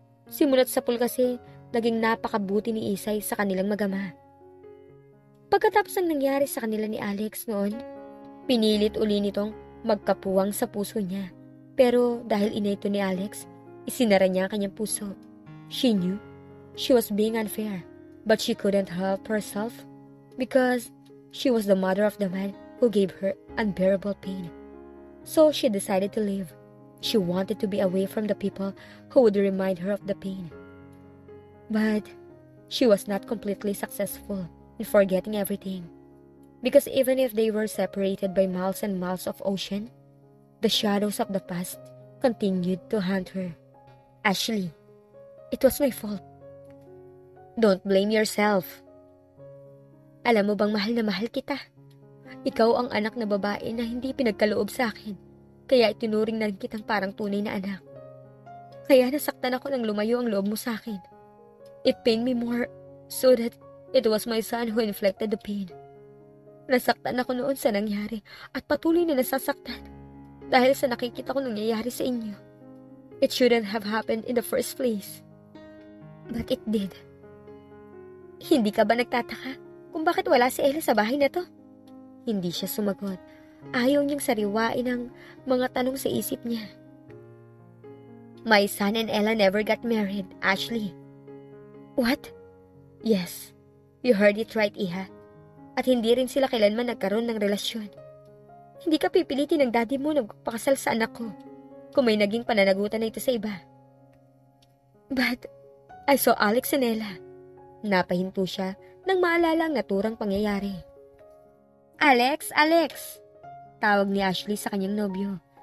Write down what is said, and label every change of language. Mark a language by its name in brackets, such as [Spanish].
[Filipino] Simulat sa pool kasi, naging napakabuti ni Isay sa kanilang magama. Pagkatapos ng nangyari sa kanila ni Alex noon, pinilit uli nitong magkapuwang sa puso niya. Pero dahil ina ito ni Alex, isinara niya ang kanyang puso. [English] She knew she was being unfair, but she couldn't help herself because she was the mother of the man who gave her unbearable pain. So she decided to leave. She wanted to be away from the people who would remind her of the pain. But she was not completely successful in forgetting everything. Because even if they were separated by miles and miles of ocean, the shadows of the past continued to haunt her. Ashley, it was my fault. Don't blame yourself. [Filipino] Alam mo bang mahal na mahal kita? Ikaw ang anak na babae na hindi pinagkaloob sa akin, kaya itinuring na rin kitang parang tunay na anak. Kaya nasaktan ako nang lumayo ang loob mo sa akin. [English] It pained me more so that it was my son who inflicted the pain. [Filipino] Nasaktan ako noon sa nangyari at patuloy na nasasaktan dahil sa nakikita ko nangyayari sa inyo. [English] It shouldn't have happened in the first place. But it did. [Filipino] Hindi ka ba nagtataka kung bakit wala si Ella sa bahay na to? Hindi siya sumagot. Ayaw niyang sariwain ang mga tanong sa isip niya. [English] My son and Ella never got married, Ashley. What? Yes, you heard it right, Iha. [Filipino] At hindi rin sila kailanman nagkaroon ng relasyon. Hindi ka pipilitin ng daddy mo na magpakasal sa anak ko kung may naging pananagutan na ito sa iba. [English] But I saw Alex and Ella. [Filipino] Napahinto siya nang maalala ang naturang pangyayari. Alex! Alex! Tawag ni Ashley sa kanyang nobyo.